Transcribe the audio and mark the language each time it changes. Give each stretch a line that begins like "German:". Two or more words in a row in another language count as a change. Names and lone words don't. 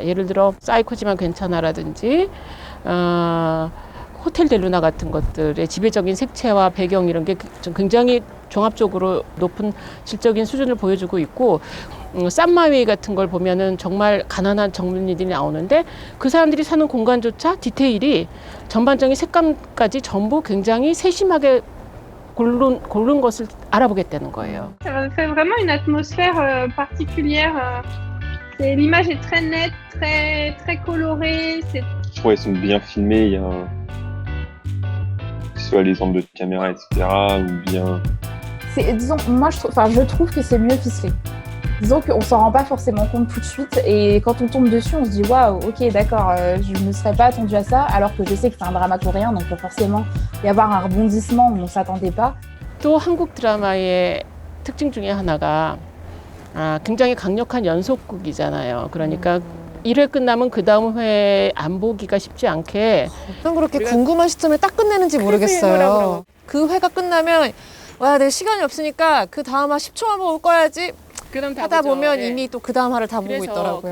Korean: 예를 들어 사이코지만 괜찮아라든지 호텔 델루나 같은 것들의 지배적인 색채와 배경 이런 게 굉장히 종합적으로 높은 질적인 수준을 보여주고 있고 쌈마웨이 같은 걸 보면은 정말 가난한 젊은이들이 나오는데 그 사람들이 사는 공간조차 디테일이 전반적인 색감까지 전부 굉장히 세심하게 고른 것을 알아보겠다는 거예요.
French: Ça fait vraiment une atmosphère particulière. L'image est très nette, très colorée. Je trouve qu'elles sont bien filmées, il y a que ce soit les angles de caméra, etc. ou bien... Disons, moi je trouve que c'est mieux ficelé. Disons qu'on s'en rend pas forcément compte tout de suite et quand on tombe dessus on se dit waouh, ok d'accord, je ne me serais pas attendu à ça alors que je sais que c'est un drama coréen donc il peut forcément y avoir un rebondissement où on s'attendait pas.
Korean: 또 한국 드라마의 특징 중에 하나가 굉장히 강력한 연속극이잖아요. 그러니까 1회 끝나면 그 다음 회 안 보기가 쉽지 않게 어쩜 그렇게 궁금한 시점에 딱 끝내는지 모르겠어요. 그 회가 끝나면 와, 내 시간이 없으니까 그 다음 화 10초만 보고 꺼야지 하다 보면 이미 또 그 다음 화를 다 보고 있더라고요.